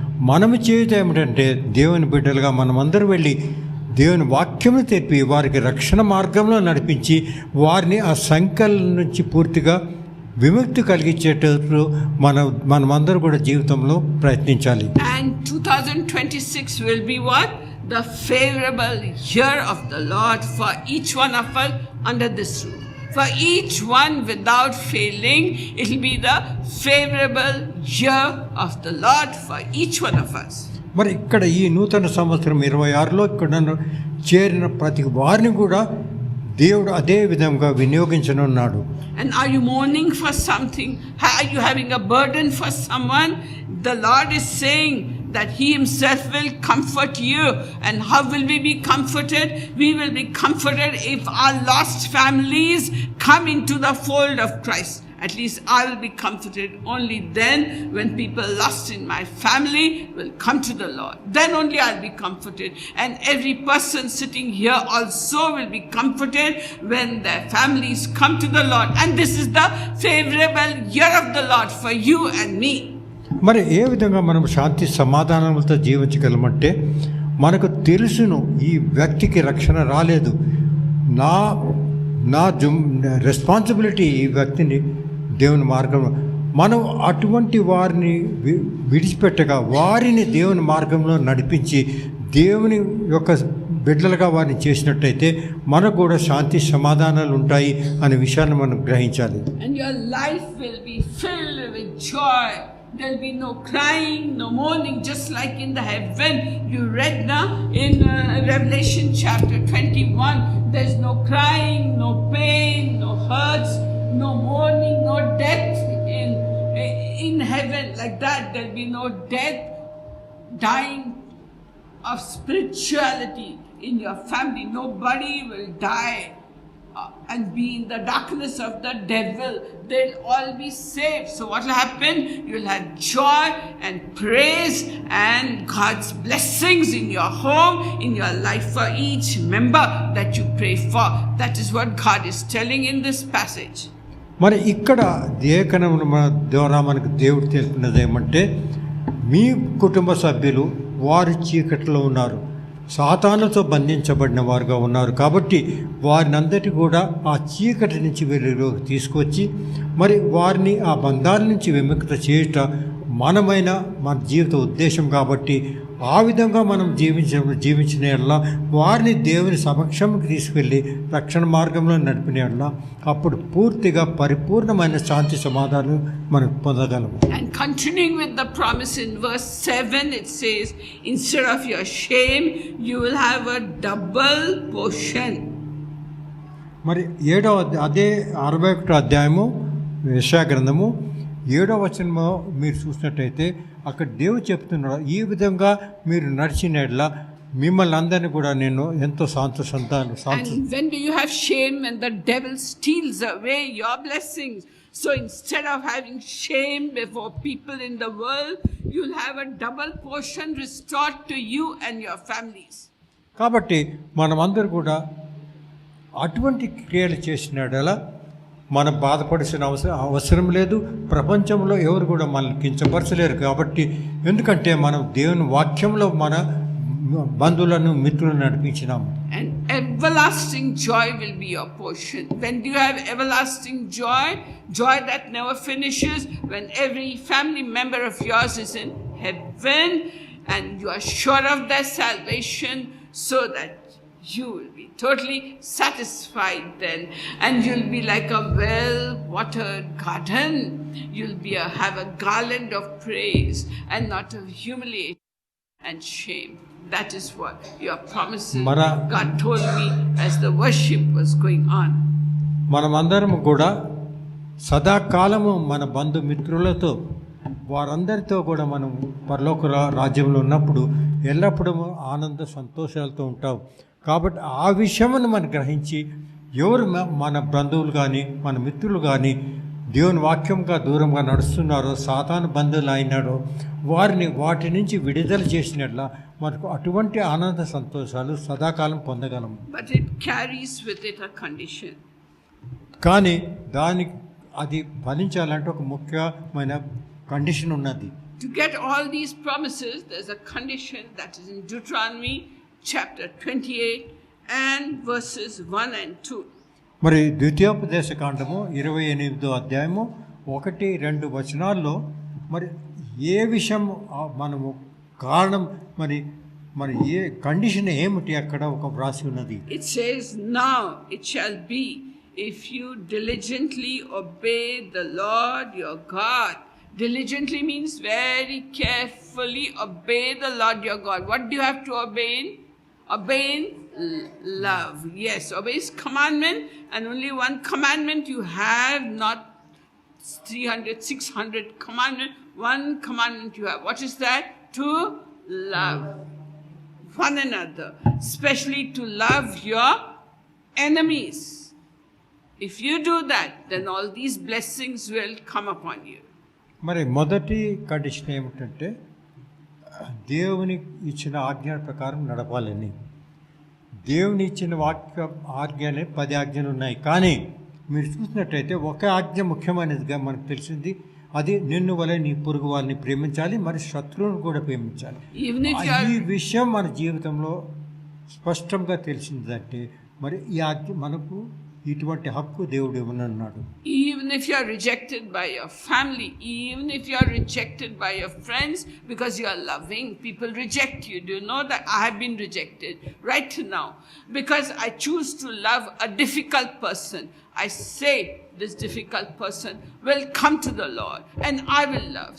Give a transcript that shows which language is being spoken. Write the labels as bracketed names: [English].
[Telugu] మనము చేయడం ఏమిటంటే దేవుని బిడ్డలుగా మనమందరూ వెళ్ళి దేవుని వాక్యమును తెప్పి వారికి రక్షణ మార్గంలో నడిపించి వారిని ఆ సంఖ్యల నుంచి పూర్తిగా విముక్తి కలిగించేటట్లు మనమందరూ కూడా జీవితంలో ప్రయత్నించాలి. [English] And 2026 will be what? The favorable year of the Lord for each one of us under this roof. For each one without failing, it will be the favorable year of the Lord for each one of us. [Telugu] మరి ఇక్కడ ఈ నూతన సంవత్సరం 26లో ఇక్కడ చేరిన ప్రతి వారిని కూడా దేవుడు అదే విధంగా వినియోగించనున్నాడు. [English] And are you mourning for something? Are you having a burden for someone? The Lord is saying that He Himself will comfort you. And how will we be comforted? We will be comforted if our lost families come into the fold of Christ. At least I will be comforted only then when people lost in my family will come to the Lord. Then only I'll be comforted. And every person sitting here also will be comforted when their families come to the Lord. And this is the favorable year of the Lord for you and me. [Telugu] మరి ఏ విధంగా మనం శాంతి సమాధానాలతో జీవించగలమంటే మనకు తెలుసును ఈ వ్యక్తికి రక్షణ రాలేదు, నా రెస్పాన్సిబిలిటీ ఈ వ్యక్తిని దేవుని మార్గంలో మనం అటువంటి వారిని విడిచిపెట్టగా వారిని దేవుని మార్గంలో నడిపించి దేవుని యొక్క బిడ్డలుగా వారిని చేసినట్టయితే మనకు కూడా శాంతి సమాధానాలు ఉంటాయి అనే విషయాన్ని మనం గ్రహించాలి. [English] And your life will be filled with joy. There'll be no crying, no mourning, just like in the heaven. You read now in Revelation chapter 21. There's no crying, no pain, no hurts, no mourning, no death in heaven. Like that, there'll be no death, dying of spirituality in your family. Nobody will die and be in the darkness of the devil. They'll all be saved. So what will happen? You'll have joy and praise and God's blessings in your home, in your life, for each member that you pray for. That is what God is telling in this passage. [Telugu] మరి ఇక్కడ లేఖనమును మన ద్వారా మనకు దేవుడు తెలిపినది ఏమంటే మీ కుటుంబ సభ్యులు వారి చీకటిలో ఉన్నారు, సాతానుతో బంధించబడిన వారుగా ఉన్నారు. కాబట్టి వారిని అందరికీ కూడా ఆ చీకటి నుంచి వెలుగులోకి తీసుకొచ్చి మరి వారిని ఆ బంధాల నుంచి విముక్త చేయటం మన జీవిత ఉద్దేశం. కాబట్టి ఆ విధంగా మనం జీవించిన ఎడల వారిని దేవుని సమక్షంకి తీసుకెళ్ళి రక్షణ మార్గంలో నడిపిన ఎడల అప్పుడు పూర్తిగా పరిపూర్ణమైన శాంతి సమాధానం మనం పొందగలము. [English] And continuing with the promise in verse 7, it says, instead of your shame, you will have a double portion. [Telugu] మరి అదే 61వ అధ్యాయము యెషయా గ్రంథము 7వ వచనంలో మీరు చూసినట్టయితే అక్కడ దేవుడు చెప్తున్నాడు, ఈ విధంగా మీరు నడిచిన ఎడల మిమ్మల్ని అందరినీ కూడా నేను ఎంతో సంతోషంతాను [English] And when do you have shame? When the devil steals away your blessings. So instead of having shame before people in the world, you'll have a double portion restored to you and your families. [Telugu] కాబట్టి మనమందరూ కూడా అటువంటి క్రియలు చేసినడలా మనం బాధపడాల్సిన అవసరం లేదు. ప్రపంచంలో ఎవరు కూడా మనల్ని కించపరచలేరు. కాబట్టి ఎందుకంటే మనం దేవుని వాక్యంలో మన బంధువులను మిత్రులను నడిపించినాము. [English] And everlasting joy will be your portion. When do you have everlasting joy? Joy that never finishes. When every family member of yours is in heaven and you are sure of their salvation, so that you will be totally satisfied then, and you'll be like a well-watered garden. You'll have a garland of praise and not of humiliation and shame. That is what your promises God told me as the worship was going on. [Telugu] మనమందరం కూడా సదాకాలము మన బంధుమిత్రులతో వారందరితో కూడా మనం పరలోక రాజ్యంలో ఉన్నప్పుడు ఎల్లప్పుడూ ఆనంద సంతోషాలతో ఉంటాం. కాబట్టి ఆ విషయమును మనం గ్రహించి ఎవరు మన బంధువులు కానీ మన మిత్రులు కానీ దేవుని వాక్యంగా దూరంగా నడుస్తున్నారో సాతాను బంధువులు అయినాడో వాటి నుంచి విడుదల చేసినట్ల మనకు అటువంటి ఆనంద సంతోషాలు సదాకాలం పొందగలము. [English] But it carries with it a condition. [Telugu] కానీ అది ఫలించాలంటే ఒక ముఖ్యమైన కండిషన్ ఉన్నది. [English] To get all these promises, there's a condition that is in Deuteronomy chapter 28 and verses 1 and 2. [Telugu] మరి ద్వితీయోపదేశ కాండము 28వ అధ్యాయము 1-2 వచనాల్లో మరి ఏ విషయం మనము కారణం మరి ఏ కండిషన్ ఏమిటి అక్కడ ఒక వ్రాసి ఉన్నది. [English] It says, now it shall be, if you diligently obey the Lord your God. Diligently means very carefully obey the Lord your God. What do you have to obey in? Obey in love. Yes, obey His commandment, and only one commandment you have, not 300, 600 commandments. One commandment you have. What is that? To love one another, especially to love your enemies. If you do that, then all these blessings will come upon you. [Telugu] మరి మొదటి condition ఏమిటంటే దేవుని ఇచ్చిన ఆజ్ఞ ప్రకారం నడపాలని. దేవుని ఇచ్చిన ఆజ్ఞలే 10 ఆజ్ఞలు ఉన్నాయి. కానీ మీరు చూసినట్టయితే ఒక ఆజ్ఞ ముఖ్యమైనదిగా మనకు తెలిసింది. అది నిన్ను వలె నీ పొరుగు వాళ్ళని ప్రేమించాలి, మరి శత్రువును కూడా ప్రేమించాలి. ఈ విషయం మన జీవితంలో స్పష్టంగా తెలిసిందంటే మరి ఈ ఆజ్ఞ మనకు ఇటువంటి హక్కు దేవుడు ఇవ్వనన్నాడు. [English] Even if you are rejected by your family, even if you are rejected by your friends, because you are loving, people reject you. Do you know that I have been rejected right now because I choose to love a difficult person. I say this difficult person will come to the Lord and I will love.